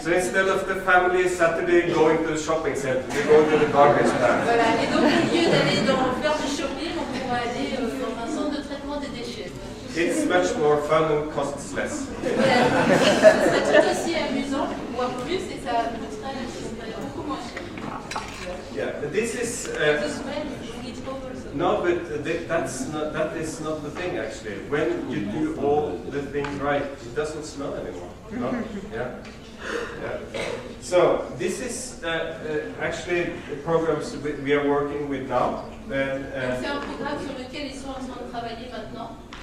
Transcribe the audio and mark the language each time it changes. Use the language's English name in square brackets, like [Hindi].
[English] So instead of the family Saturday going to the shopping center, they go to the garbage plant. [French] Voilà. Et donc au lieu d'aller faire du shopping, on pourrait aller dans un centre de traitement des déchets. [English] It's much more fun and costs less. [French] Voilà. Ce serait tout aussi amusant, voire plus, et ça coûterait beaucoup moins cher. [English] Yeah, but this is. The smell, it's over. No, but that is not the thing actually. When you do all the things right, it doesn't smell anymore. No? Yeah. Yeah. So this is actually the programs we are working with now. [French] C'est un programme sur lequel ils sont en train de travailler maintenant.